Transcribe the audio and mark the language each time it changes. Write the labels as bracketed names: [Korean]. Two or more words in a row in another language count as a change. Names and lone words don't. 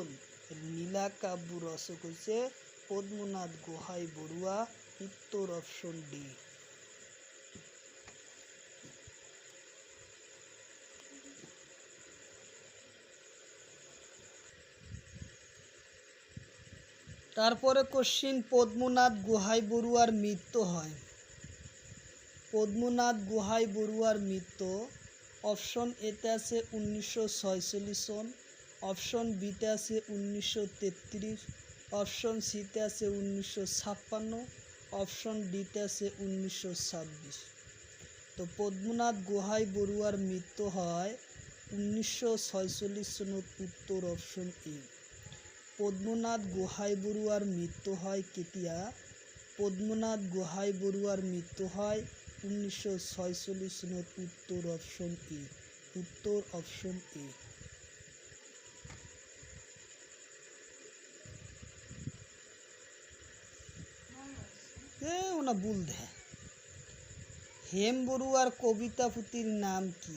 [Bangla] নীলা কাব্য রচক হচ্ছে পদ্মনাথ গোহাই বড়ুয়া। উত্তর অপশন ডি। তারপরে কোশ্চিন, [Assamese] পদ্মনাথ গোহাই বড়ুয়ার মৃত্যু হয়। পদ্মনাথ গোহাই বড়ুয়ার মৃত্যু। অপশন এতে আছে 1946 সন, অপশন বিতে আছে 1933, অপশন সিতে আছে 1956, অপশন ডিতে আছে 1926। তো পদ্মনাথ গোহাই বড়ুয়ার মৃত্যু হয় 1946 সনত। উত্তর অপশন এ। পদ্মনাথ গোহাই বড়ুয়ার মৃত্যু হয় কেতিয়া? পদ্মনাথ গোহাই বড়ুয়ার মৃত্যু হয় 1946 সনত। উত্তর অপশন এ। উত্তর অপশন এ। না ভুল দেয়। হেম বড়ুয়ার কবিতা পুঁথির নাম কি?